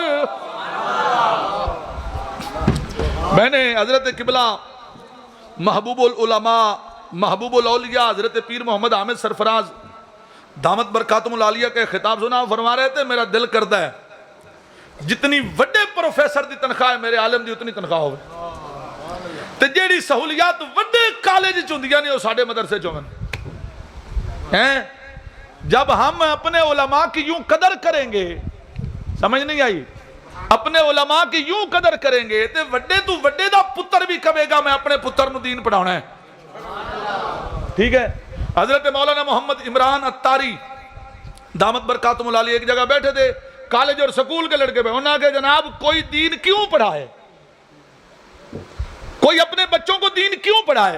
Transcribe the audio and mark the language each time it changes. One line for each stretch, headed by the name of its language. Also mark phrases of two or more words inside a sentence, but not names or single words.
Urdu: میں نے حضرت قبلہ محبوب العلماء محبوب الاولیاء حضرت پیر محمد حامد سرفراز دامت برکاتہم العالیہ کے خطاب سنا. فرما رہے تھے
Punjabi: میرا دل کردہ ہے جتنی وڈے پروفیسر دی تنخواہ ہے میرے عالم دی اتنی تنخواہ ہوئے تے جیڑی سہولیات وڈے کالج چوندیاں نے وہ ساڑھے مدرسے چون ہیں.
Urdu: جب ہم اپنے علماء کی یوں قدر کریں گے، سمجھ نہیں آئی، اپنے علماء کی یوں قدر کریں گے
Punjabi: تے وڈے تو وڈے دا پتر بھی کہے گا میں اپنے پتر نو دین پڑھانا ہے.
Urdu: ٹھیک ہے. حضرت مولانا محمد عمران اتاری دامت برکاتہم العالیہ ایک جگہ بیٹھے تھے، کالج اور سکول کے لڑکے پہ انہوں نے کہا جناب کوئی دین کیوں پڑھائے، کوئی اپنے بچوں کو دین کیوں پڑھائے.